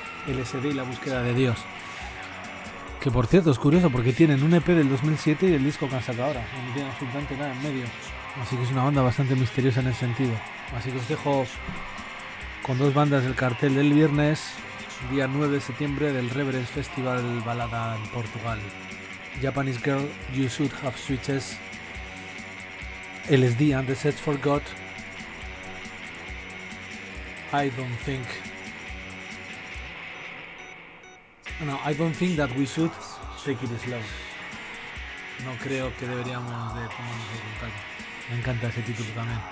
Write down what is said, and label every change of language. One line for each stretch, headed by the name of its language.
Spanish: LSD y la búsqueda de Dios. Que por cierto es curioso porque tienen un EP del 2007 y el disco que han sacado ahora. No tienen absolutamente nada en medio. Así que es una banda bastante misteriosa en ese sentido. Así que os dejo con dos bandas del cartel del viernes, día 9 de septiembre, del Reverence Festival Balada en Portugal.
English: Japanese Girl, You Should Have Switches. LSD and the Search for God. I don't think. No, I don't think that we should take it slow.
Spanish: No creo que deberíamos de tomarnos el contacto. Me encanta ese título también.